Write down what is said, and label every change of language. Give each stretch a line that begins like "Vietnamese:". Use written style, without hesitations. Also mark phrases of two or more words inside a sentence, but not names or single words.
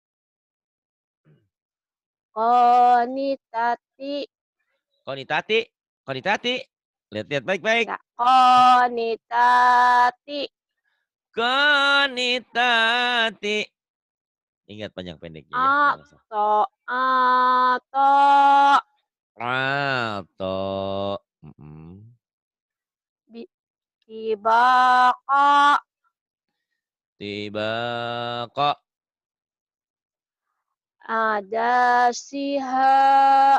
Indonesian: Qanitati. Konitati. Konitati. Lihat-lihat baik-baik. Ya, qanitati. Konitati. Ingat panjang pendeknya ya. Ato. Ato. Atau. Tibaqa. Tiba kok. Ada siha.